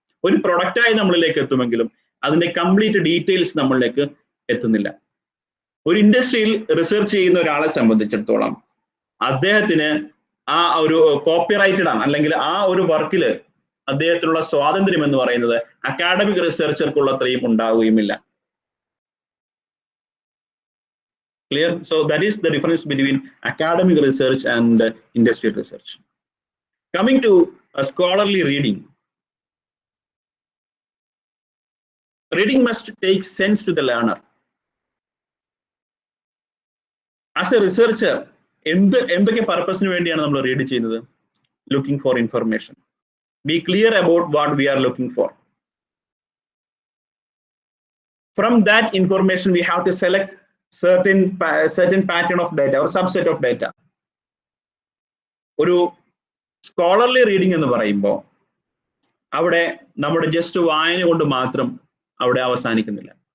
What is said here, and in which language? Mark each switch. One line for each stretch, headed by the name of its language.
Malayalam: ഒരു പ്രൊഡക്റ്റായി നമ്മളിലേക്ക് എത്തുമെങ്കിലും അതിന്റെ കംപ്ലീറ്റ് ഡീറ്റെയിൽസ് നമ്മളിലേക്ക് എത്തുന്നില്ല. ഒരു ഇൻഡസ്ട്രിയിൽ റിസർച്ച് ചെയ്യുന്ന ഒരാളെ സംബന്ധിച്ചിടത്തോളം അദ്ദേഹത്തിന് ആ ഒരു കോപ്പിറൈറ്റഡ് ആണ്, അല്ലെങ്കിൽ ആ ഒരു വർക്കിൽ അദ്ദേഹത്തിനുള്ള സ്വാതന്ത്ര്യം എന്ന് പറയുന്നത് അക്കാഡമിക് റിസർച്ചർക്കുള്ള അത്രയും ഉണ്ടാവുകയുമില്ല.
English: Clear? So that is the difference between academic research and industrial research. Coming to scholarly reading. Reading must take sense to the learner. As a researcher,
Malayalam: എന്തൊക്കെ പർപ്പസിന് വേണ്ടിയാണ് നമ്മൾ റീഡ് ചെയ്യുന്നത്?
English: Looking for information. Be clear about what we are looking for. From that information, we have to select certain pattern of data or subset of data.
Malayalam: ഒരു scholarly reading എന്ന് പറയുമ്പോൾ അവിടെ നമ്മുടെ ജസ്റ്റ് വായന കൊണ്ട് മാത്രം അവിടെ അവസാനിക്കുന്നില്ല.